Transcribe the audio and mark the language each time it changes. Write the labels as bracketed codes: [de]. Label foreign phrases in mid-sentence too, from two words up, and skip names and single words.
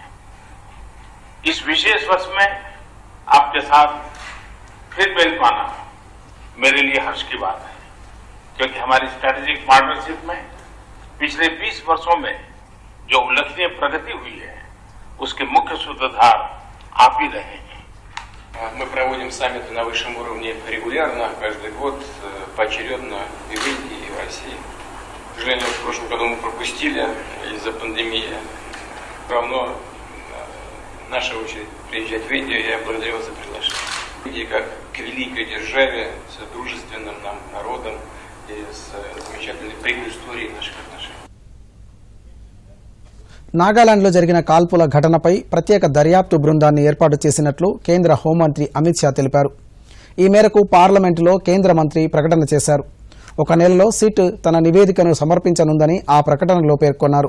[hi] इस विशेष वर्ष में आपके साथ फिर मिल पाना मेरे लिए हर्ष की बात है, क्योंकि हमारी [en] strategic partnership [hi] में पिछले 20 वर्षों में जो उल्लेखनीय प्रगति हुई है, उसके मुख्य सूत्रधार आप ही रहे हैं. [ru] Мы проводим саммиты на высшем уровне регулярно, каждый год, поочередно и в Индии, и в России. К сожалению, в прошлом году мы пропустили из-за пандемии. Равно наша очередь приезжать в Индию, я благодарю вас за приглашение. Индия как к великой державе с дружественным нам народом и с замечательной предысторией наших отношений. [te] నాగాలాండ్లో జరిగిన కాల్పుల ఘటనపై ప్రత్యేక దర్యాప్తు బృందాన్ని ఏర్పాటు చేసినట్లు కేంద్ర హోంమంత్రి అమిత్ షా తెలిపారు. ఈ మేరకు పార్లమెంటులో కేంద్ర మంత్రి ప్రకటన చేశారు. 1 నెలలో సిట్ తన నివేదికను సమర్పించనుందని ఆ ప్రకటనలో పేర్కొన్నారు.